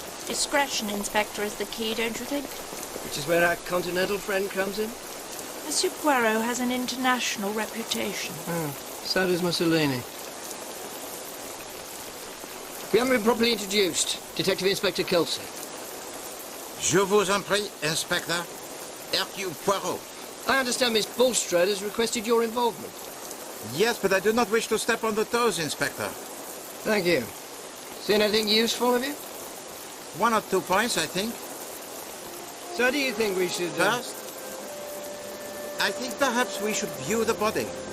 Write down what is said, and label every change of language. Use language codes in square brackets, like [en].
[en] Discretion, Inspector, is the key, don't you think? Which is where our continental friend comes in. Monsieur Poirot has an international reputation. Oh, so does Mussolini. We haven't been properly introduced. Detective Inspector Kelsey. [fr] Je vous en prie, Inspector. [en] Hercule Poirot. I understand Miss Bulstrode has requested your involvement. Yes, but I do not wish to step on the toes, Inspector. Thank you. Seen anything useful of you? 1 or 2 points, I think. So do you think we should... First, I think perhaps we should view the body.